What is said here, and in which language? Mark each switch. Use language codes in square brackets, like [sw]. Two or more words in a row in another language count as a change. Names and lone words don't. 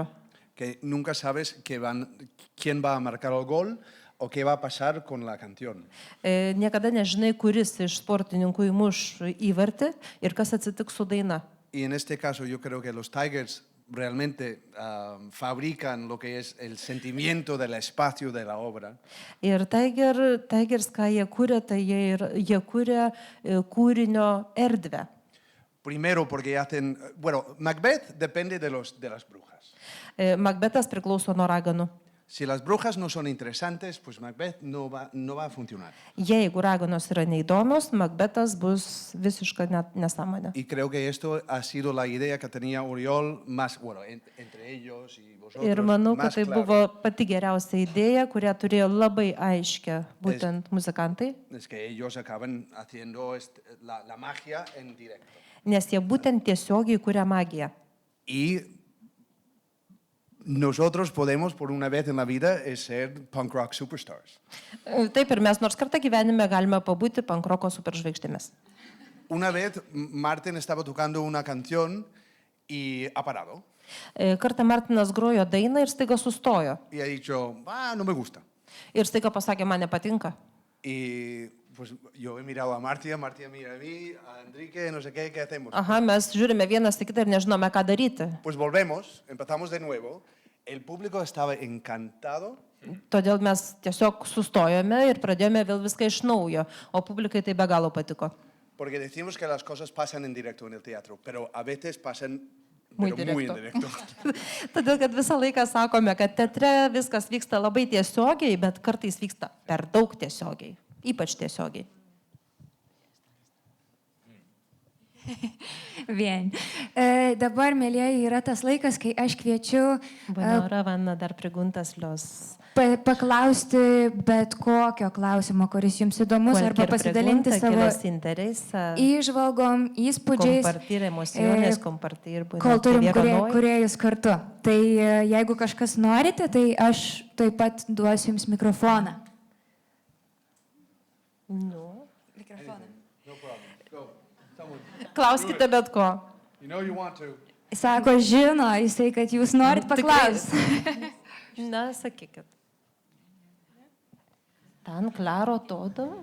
[es] que nunca sabes quién va a marcar el gol o qué va a pasar con la canción. [lt] Niekada nežinai, kuris iš sportininkų įmuš įvartį ir kas atsitiks su daina. [es] Y en este caso yo creo que los Tigers realmente fabrican lo que es el sentimiento del espacio de la obra. [lt] Ir Tigers, ką jie kuria, tai jie kuria kūrinio erdvę. [es] Primero porque hacen, bueno, Macbeth depende de las brujas. [lt] Macbetas priklauso nuo raganų. [es] Si las brujas no son interesantes, pues Macbeth no va a funcionar. [lt] Jeigu raganos yra neįdomios, Macbetas bus visiška nesąmonė. [es] Y creo que esto ha sido la idea que tenía Oriol más, bueno, entre ellos y vosotros. [lt] Ir manau, kad [es] más [lt] tai [es] claro. [lt] buvo pati geriausia idėja, kurią turėjo labai aiškę būtent muzikantai, [es] Es que ellos acaban haciendo la magia en directo. [lt] nes jie būtent tiesiogiai kuria magiją. [es] Y nosotros podemos, por una vez en la vida, ser [en] punk rock superstars. [lt] Taip ir mes nors kartą gyvenime galime pabūti pankroko superžvaigždėmis. [es] Una vez Martin estaba tocando una canción y ha parado. [lt] Kartą Martinas grojo dainą ir staiga sustojo. [es] Y ha dicho, no me gusta. [lt] Ir staiga pasakė, man nepatinka. [es] Y pues yo he mirado a Martia mira a mí, a Enrique, no sé qué hacemos. [lt] Aha, mes žiūrime vienas į kitą ir nežinome, ką daryti. [es] Pues volvemos, empezamos de nuevo. El público estaba encantado. [lt] Todėl mes tiesiog sustojome ir pradėjome vėl viską iš naujo, o publikai tai be galo patiko. [es] Porque decimos que las cosas pasan en directo en el teatro, pero a veces pasan Muy pero muy en directo. directo. [lt] Todėl, kad visą laiką sakome, kad teatre viskas vyksta labai tiesiogiai, bet kartais vyksta per daug tiesiogiai, ypač tiesiogiai. Vien. Dabar, mėlyjeji, yra tas laikas, kai aš kviečiu [es] Bueno, ahora van a dar preguntas los... [lt] paklausti bet kokio klausimo, kuris jums įdomus, arba [es] Cualquier [lt] pasidalinti [es] pregunta que [lt] savo [es] les interesa, [lt] įžvalgom, įspūdžiais, [es] compartir emociones, compartir [lt] kol turim Dievanoje. kūrėjus kartu. Tai jeigu kažkas norite, tai aš taip pat duosiu jums mikrofoną. [en] No. [lt] Mikrofoną. [en] No problem. Go. Someone. [lt] Klauskite bet ko. [en] You know you want to. [lt] Sako, žino, jisai, kad jūs norit paklausti. Na, sakykit. [es] Tan claro todo?